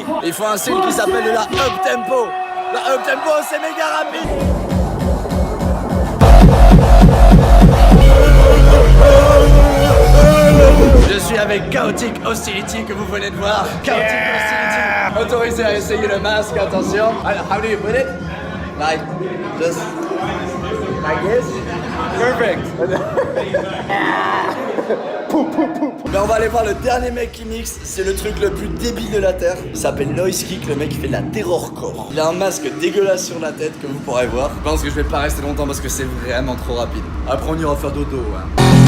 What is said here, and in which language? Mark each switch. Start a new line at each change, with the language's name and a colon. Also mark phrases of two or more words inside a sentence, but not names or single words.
French: Il faut un style qui s'appelle la
English: up tempo.
French: La
English: up tempo
French: c'est méga rapide. Je suis avec Chaotic Hostility que vous venez de voir. Chaotic Hostility. Autorisé à essayer le masque, attention. Alors,
English: how do you put it? Like, just like this. Perfect.
French: Mais on va aller voir le dernier mec qui mixe. C'est le truc le plus débile de la terre. Il s'appelle Noise Kick. Le mec il fait de la terrorcore. Il a un masque dégueulasse sur la tête que vous pourrez voir. Je pense que je vais pas rester longtemps parce que c'est vraiment trop rapide. Après on ira faire dodo hein.